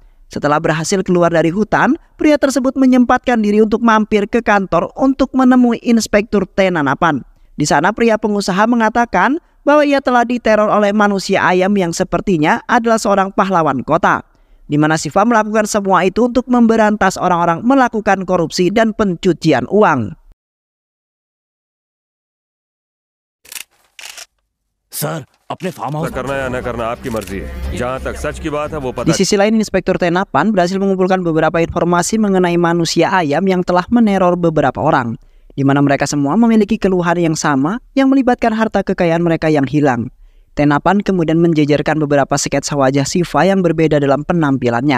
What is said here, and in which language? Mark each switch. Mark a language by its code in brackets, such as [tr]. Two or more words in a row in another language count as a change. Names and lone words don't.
[id] Setelah berhasil keluar dari hutan, pria tersebut menyempatkan diri untuk mampir ke kantor untuk menemui Inspektur Tenanapan. Di sana pria pengusaha mengatakan bahwa ia telah diteror oleh manusia ayam yang sepertinya adalah seorang pahlawan kota, di mana Siva melakukan semua itu untuk memberantas orang-orang melakukan korupsi dan pencucian uang. [hi] Sir, अपने [en] farm house [hi] करना या न करना आपकी मर्जी है। जहाँ तक सच की बात है वो [id] Di [hi] पता। [id] sisi lain, Inspektur Tenapan berhasil mengumpulkan beberapa informasi mengenai manusia ayam yang telah meneror beberapa orang, di mana mereka semua memiliki keluhan yang sama yang melibatkan harta kekayaan mereka yang hilang. Tenapan kemudian menjejerkan beberapa sketsa wajah Siva yang berbeda dalam penampilannya.